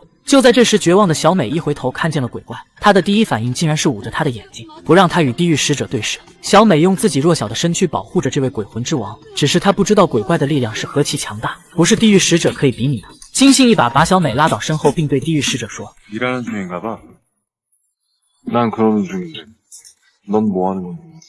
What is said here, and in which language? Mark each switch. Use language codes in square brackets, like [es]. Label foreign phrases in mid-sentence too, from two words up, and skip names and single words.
[zh] 就在这时，绝望的小美一回头看见了鬼怪，她的第一反应竟然是捂着他的眼睛，不让他与地狱使者对视。小美用自己弱小的身躯保护着这位鬼魂之王，只是她不知道鬼怪的力量是何其强大，不是地狱使者可以比拟的。金信一把把小美拉倒身后，并对地狱使者说：“ [ko] 일하는 중인가 봐. 난 그러는 중인데, 넌 뭐 하는 건데?”